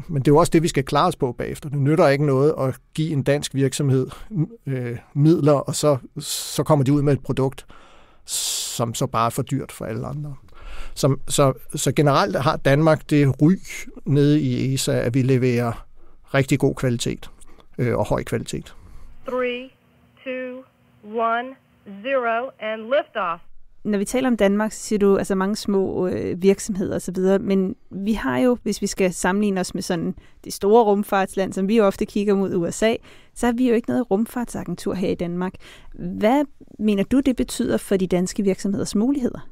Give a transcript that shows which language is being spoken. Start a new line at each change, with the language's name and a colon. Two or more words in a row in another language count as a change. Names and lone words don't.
Danish: Men det er jo også det, vi skal klare os på bagefter. Det nytter ikke noget at give en dansk virksomhed midler, og så kommer de ud med et produkt, som så bare er for dyrt for alle andre. Så generelt har Danmark det ry nede i ESA, at vi leverer rigtig god kvalitet og høj kvalitet.
English: 3, 2, 1, 0 and lift off.
Danish: Når vi taler om Danmark, så siger du altså mange små virksomheder og så videre, men vi har jo, hvis vi skal sammenligne os med sådan det store rumfartsland, som vi jo ofte kigger mod USA, så har vi jo ikke noget rumfartsagentur her i Danmark. Hvad mener du, det betyder for de danske virksomheders muligheder?